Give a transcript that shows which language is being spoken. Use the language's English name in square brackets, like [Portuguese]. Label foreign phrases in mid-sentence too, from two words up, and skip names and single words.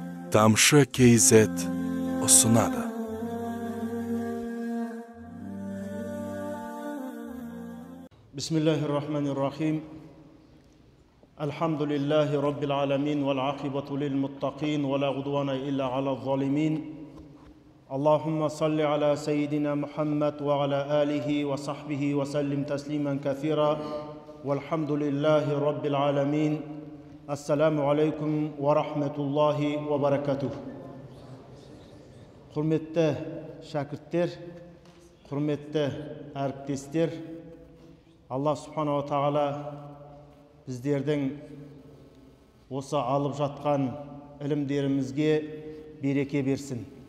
[Kazakh] Тамшы KZ ұсынады. [Arabic] بسم الله الرحمن الرحيم. الحمد لله رب العالمين والعاقبة للمتقين ولا عدوان إلا على الظالمين. اللهم صل على سيدنا محمد وعلى آله وصحبه وسلم تسليما كثيرا. والحمد لله رب العالمين. السلام عليكم ورحمة الله وبركاته. [Kazakh] Құрметті шәкірттер, құрметті әріптестер, Аллах Субханала Тағала біздердің осы алып жатқан ілімдерімізге береке берсін.